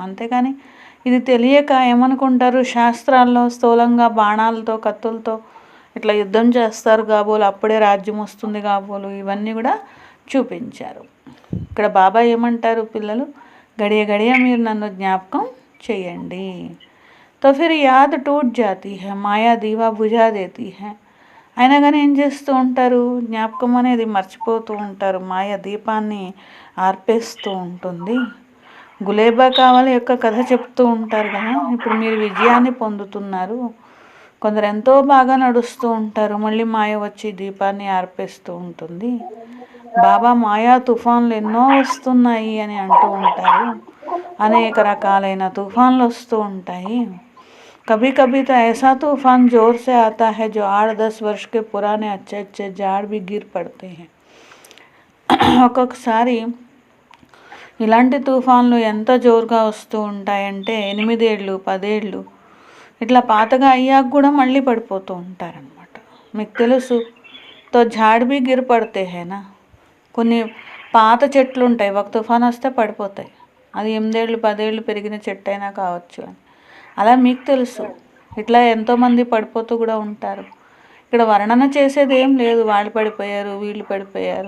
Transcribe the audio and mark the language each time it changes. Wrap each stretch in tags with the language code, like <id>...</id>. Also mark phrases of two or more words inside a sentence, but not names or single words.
<te>అంతేకాని ఇది తెలియక ఏమనుకుంటారు, శాస్త్రాల్లో స్థూలంగా బాణాలతో కత్తులతో ఇట్లా యుద్ధం చేస్తారు కాబోలు, అప్పుడే రాజ్యం వస్తుంది కాబోలు, ఇవన్నీ కూడా చూపించారు. ఇక్కడ బాబా ఏమంటారు, పిల్లలు గడియ గడియ మీరు నన్ను జ్ఞాపకం చేయండి.</te> <hi>तो फिर याद टूट जाती है, माया दीया बुझा देती है.</hi> <te>అయినా కానీ ఏం చేస్తూ ఉంటారు, జ్ఞాపకం అనేది మర్చిపోతూ ఉంటారు, మాయ దీపాన్ని ఆర్పేస్తూ ఉంటుంది. గులేబా కావాలి యొక్క కథ చెప్తూ ఉంటారు కదా, ఇప్పుడు మీరు విజయాన్ని పొందుతున్నారు, కొందరు ఎంతో బాగా నడుస్తూ ఉంటారు, మళ్ళీ మాయ వచ్చి దీపాన్ని ఆర్పేస్తూ ఉంటుంది. బాబా మాయా తుఫాన్లు ఎన్నో వస్తున్నాయి అని అంటూ ఉంటారు. అనేక రకాలైన తుఫాన్లు వస్తూ ఉంటాయి.</te> <hi>कभी कभी तो ऐसा तूफान जोर से आता है जो 8-10 वर्ष के पुराने अच्छे अच्छे झाड़ भी गिर पड़ते हैं.</hi> <te>ఒక్కొక్కసారి ఇలాంటి తుఫాన్లు ఎంత జోరుగా వస్తూ ఉంటాయంటే 8 ఏళ్ళు 10 ఏళ్ళు ఇట్లా పాతగా అయ్యాక కూడా మళ్ళీ పడిపోతూ ఉంటారనమాట. మీకు తెలుసు,</te> <hi>తో झाड़ भी गिर पड़ते हैं ना.</hi> <te>కొన్ని పాత చెట్లు ఉంటాయి, ఒక తుఫాన్ వస్తే పడిపోతాయి. అది 8 ఏళ్ళు 10 ఏళ్ళు పెరిగిన చెట్టు అయినా కావచ్చు అని. అలా మీకు తెలుసు, ఇట్లా ఎంతోమంది పడిపోతూ కూడా ఉంటారు. ఇక్కడ వర్ణన చేసేది ఏం లేదు, వాళ్ళు పడిపోయారు వీళ్ళు పడిపోయారు.</te>